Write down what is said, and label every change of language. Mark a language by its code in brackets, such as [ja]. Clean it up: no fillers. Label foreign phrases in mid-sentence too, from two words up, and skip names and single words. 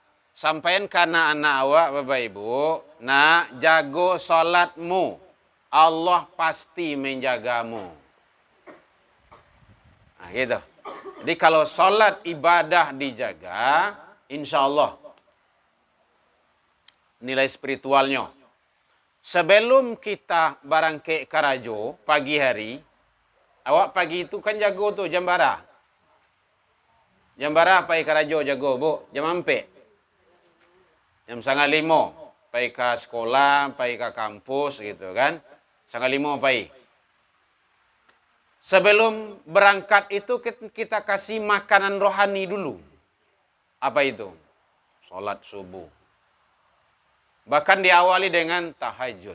[id] Sampaikan karena anak awak, Bapak Ibu, jago sholatmu. Allah pasti menjagamu. Nah, gitu. Jadi kalau sholat ibadah dijaga, [ar] insya Allah [id] nilai spiritualnya. [min] Sebelum kita barangke karajo pagi hari, awak pagi itu kan jago tuh jam bara. Jam bara pai karajo jago, Bu. Jam ampe. Jam 4:30 pai ke sekolah, pai ke kampus gitu kan. 4:30 pai. [id] Sebelum berangkat itu kita kasih makanan rohani dulu. Apa itu? Salat subuh. Bahkan diawali dengan tahajud.